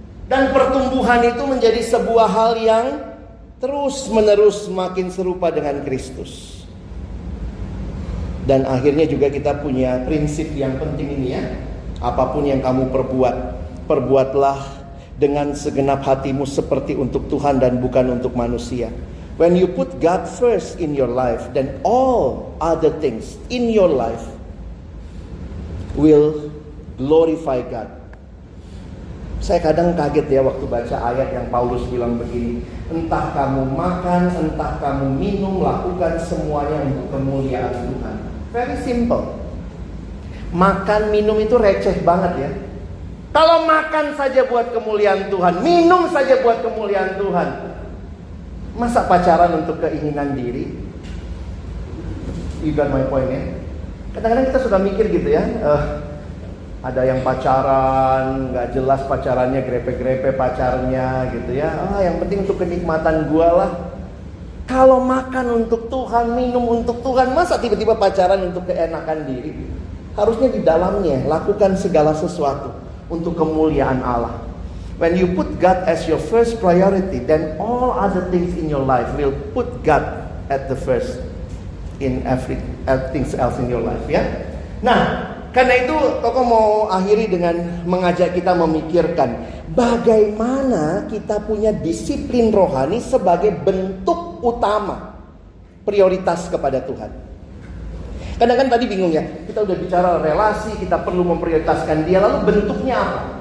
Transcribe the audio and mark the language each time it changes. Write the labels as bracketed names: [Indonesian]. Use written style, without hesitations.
[Indonesian] Dan pertumbuhan itu menjadi sebuah hal yang terus menerus makin serupa dengan Kristus. Dan akhirnya juga kita punya prinsip yang penting ini ya. Apapun yang kamu perbuat, perbuatlah dengan segenap hatimu seperti untuk Tuhan dan bukan untuk manusia. [English] When you put God first in your life, then all other things in your life will glorify God. [Indonesian] Saya kadang kaget ya waktu baca ayat yang Paulus bilang begini, entah kamu makan, entah kamu minum, lakukan semuanya untuk kemuliaan Tuhan. [English] Very simple. [Indonesian] Makan, minum itu receh banget ya. Kalau makan saja buat kemuliaan Tuhan, minum saja buat kemuliaan Tuhan, masa pacaran untuk keinginan diri? [English] You got my point [Indonesian] ya. Kadang-kadang kita suka mikir gitu ya, ada yang pacaran, gak jelas pacarannya, grepe-grepe pacarnya gitu ya. Yang penting untuk kenikmatan gua lah. Kalau makan untuk Tuhan, minum untuk Tuhan, masa tiba-tiba pacaran untuk keenakan diri? Harusnya di dalamnya lakukan segala sesuatu untuk kemuliaan Allah. When you put God as your first priority, then all other things in your life will put God at the first in everything else in your life ya. Nah, karena itu Koko mau akhiri dengan mengajak kita memikirkan bagaimana kita punya disiplin rohani sebagai bentuk utama prioritas kepada Tuhan. Kadang kan tadi bingung ya, kita udah bicara relasi, kita perlu memprioritaskan dia, lalu bentuknya apa?